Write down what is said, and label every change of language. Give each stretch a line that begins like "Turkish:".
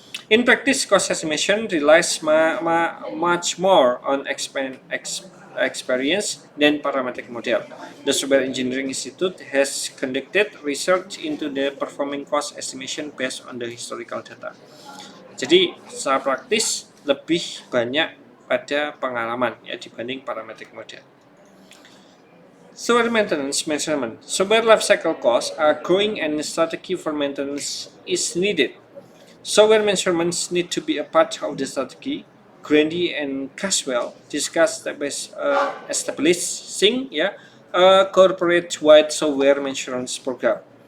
English: In practice, cost estimation relies much more on experience than parametric model. The Software Engineering Institute has conducted research into the performing cost estimation based on the historical data.
Indonesian: Jadi, secara praktis lebih banyak pada pengalaman ya dibanding parametric model.
English: Software maintenance measurement. Software lifecycle costs are growing and strategy for maintenance is needed. Software measurements need to be a part of the strategy. Grundy and Caswell discussed establishing a corporate-wide software measurements program.